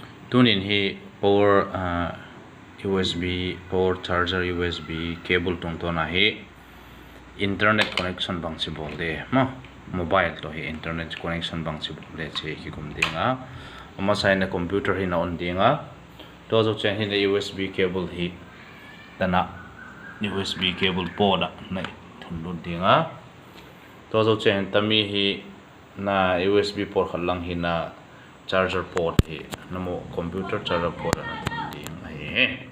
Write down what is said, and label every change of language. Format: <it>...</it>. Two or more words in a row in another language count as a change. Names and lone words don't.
<tcz>tunin hi</tcz> <en>power USB power charger USB cable</en> <tcz>tungtona hi</tcz> <en>internet connection</en> <tcz>bangsi bolde ma mobile to hi</tcz> <en>internet connection</en> <tcz>bangsi bolde che ki kum dinga ama saina computer hi na on dinga to zo chen hi na</tcz> <en>USB cable</en> <tcz>hi tana</tcz> <en>USB cable</en> <tcz>poda nai thundu dinga to zo chen tami hi na</tcz> <en>USB port</en> <tcz>khalang hi na</tcz> <en>charger port</en> <tcz>hi namo</tcz> <en>computer charger port</en> <tcz>na thunding ai</tcz>